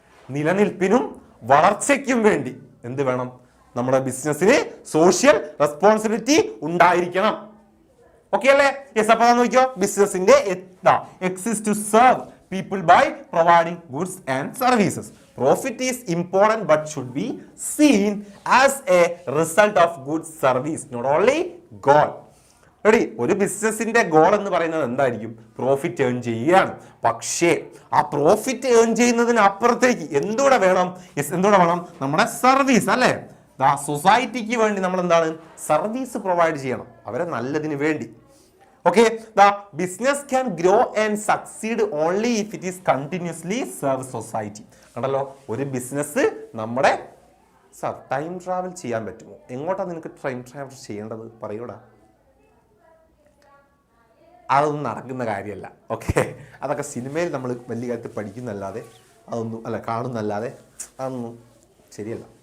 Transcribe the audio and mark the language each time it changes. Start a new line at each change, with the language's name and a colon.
Malayalam: നിലനിൽപ്പിനും വളർച്ചയ്ക്കും വേണ്ടി എന്ത് വേണം? നമ്മുടെ ബിസിനസ്സിന് സോഷ്യൽ റെസ്പോൺസിബിലിറ്റി ഉണ്ടായിരിക്കണം. ഓക്കെ അല്ലേ? യെസ്. അപ്പൊ നോക്കിയോ, ബിസിനസിന്റെ
English: Exist to serve people by providing goods and services. Profit is important but should be seen as a result of good service, not only goal.
Malayalam: Ready. ഒരു ബിസിനസിന്റെ ഗോൾ എന്ന് പറയുന്നത് എന്തായിരിക്കും? പ്രോഫിറ്റ് ഏൺ ചെയ്യുകയാണ്. പക്ഷേ ആ പ്രോഫിറ്റ് ഏൺ ചെയ്യുന്നതിന് അപ്പുറത്തേക്ക് എന്തുകൂടെ വേണം? എന്തുകൂടെ വേണം? നമ്മുടെ സർവീസ് അല്ലേ. സൊസൈറ്റിക്ക് വേണ്ടി നമ്മൾ എന്താണ്? സർവീസ് പ്രൊവൈഡ് ചെയ്യണം, അവരെ നല്ലതിന് വേണ്ടി.
English: Okay, the business can grow and succeed only if it is continuously serve society.
Malayalam: കണ്ടല്ലോ, ഒരു ബിസിനസ് നമ്മുടെ ടൈം ട്രാവൽ ചെയ്യാൻ പറ്റുമോ? എങ്ങോട്ടാ നിനക്ക് ടൈം ട്രാവൽ ചെയ്യേണ്ടത്? പറയൂടാ. അതൊന്നും നടക്കുന്ന കാര്യമല്ല. ഓക്കെ, അതൊക്കെ സിനിമയിൽ നമ്മൾ വലിയ കാര്യത്തിൽ പഠിക്കുന്നല്ലാതെ അതൊന്നും അല്ല, കാണുന്നല്ലാതെ അതൊന്നും ശരിയല്ല.